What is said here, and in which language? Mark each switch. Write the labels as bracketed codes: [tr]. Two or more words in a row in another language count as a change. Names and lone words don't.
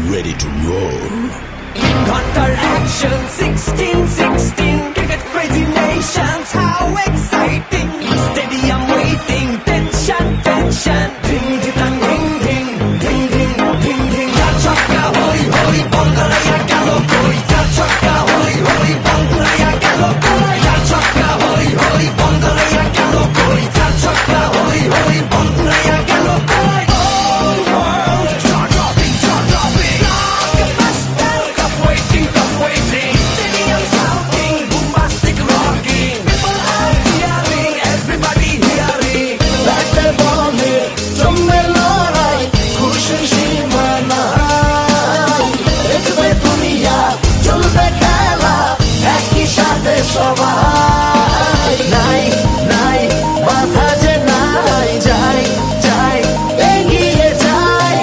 [en] ready to roll. Hunter action 16-16 cricket crazy nations, how exciting. Stadium waiting, tension, tension. Ding ding ding ding ding ding ding ding. Chaka hoi hoi Bangalaya galo koi. Chaka hoi hoi Bangalaya galo koi. Chaka hoi hoi Bangalaya galo koi. Chaka hoi hoi Bangalaya galo koi. All world jaw-dropping, jaw-dropping. Like a master, cup waiting, cup waiting. Stadium shouting, bombastic rocking. People are cheering, everybody hearing. [bn] ব্যাটে বলে জমে লড়াই, খুশি সীমানায়। দেখবে দুনিয়া, চলবে খেলা, একই সাথে সবাই। নাই নাই বাধা যে নাই, যাই যাই এগিয়ে যাই।